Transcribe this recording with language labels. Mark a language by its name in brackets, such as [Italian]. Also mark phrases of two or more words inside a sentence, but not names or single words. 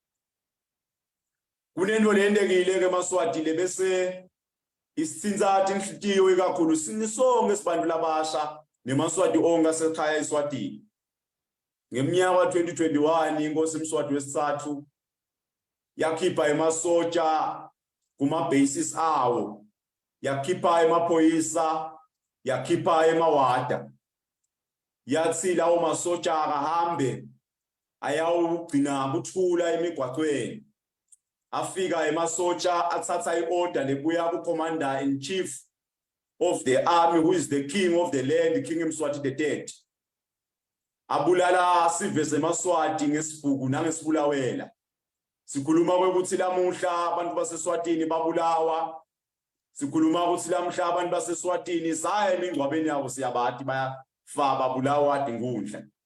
[Swati] kunento lendekile ke emaswati lebese isitsinzathi inhlitiyo ikakhulu sinisonke sibantu labasha nemaswati onke asekhaya eSwatini ngeminyaka wa 2021 inkosi uMswati wesithathu yakhipha emasotsha kuma bases awo yakhipha emaphoyisa yakhipha emawada yathi lawo masotsha akahambe ayawugcina buthula emigwaqweni afika emasotsha athatha iorder lebuya ku- [English] commander in chief of the army who is the king of the land, King Mswati III [Swati] abulala sive semaswati ngesibhuku nangesibulawela. Sikhuluma ukuthi lamuhla abantu baseSwatini babulawa. Sikhuluma ukuthi lamhla abantu baseSwatini saya emingcwabeni yabo siyabathi bayafa babulawa inkundla.